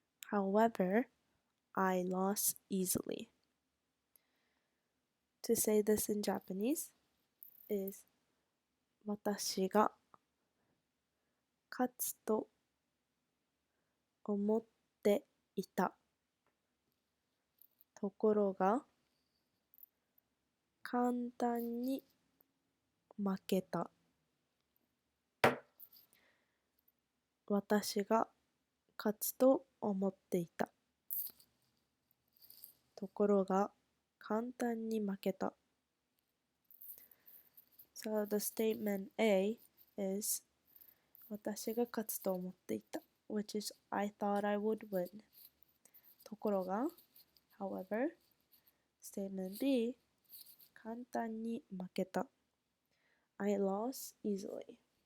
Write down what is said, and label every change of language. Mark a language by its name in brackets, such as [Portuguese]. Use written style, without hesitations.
[English] However, I lost easily. To say this in Japanese is [Japanese] 私が勝つと思っていた。ところが簡単に負けた。私が勝つと思っていた。ところが簡単に負けた。 [English] So the statement A is [Japanese] 私が勝つと思っていた。 [English] which is I thought I would win. ところが however, statement B [Japanese] 簡単に負けた [English] I lost easily.